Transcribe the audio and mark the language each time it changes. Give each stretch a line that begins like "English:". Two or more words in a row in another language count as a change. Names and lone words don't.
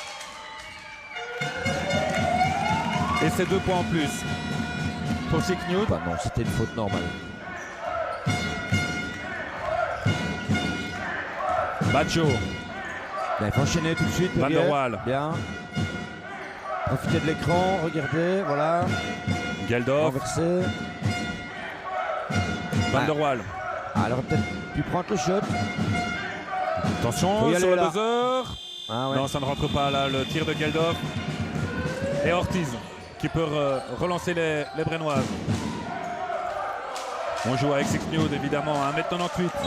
French: Et c'est 2 points en plus pour Six Newt. Bah non, c'était une faute normale. Baggio, Bien, il faut enchaîner tout de suite. Van der derrière. Waal, Bien. Profitez de l'écran, regardez, voilà. Geldorf, Renverser. Van der Waal. Ah, elle aurait peut-être pu prendre le shot. Attention Faut y sur aller, le là. buzzer. Ah ouais. Non, ça ne rentre pas là, le tir de Geldorf. Et Ortiz qui peut relancer les Brennoises. On joue avec Six Newt évidemment, 1m98.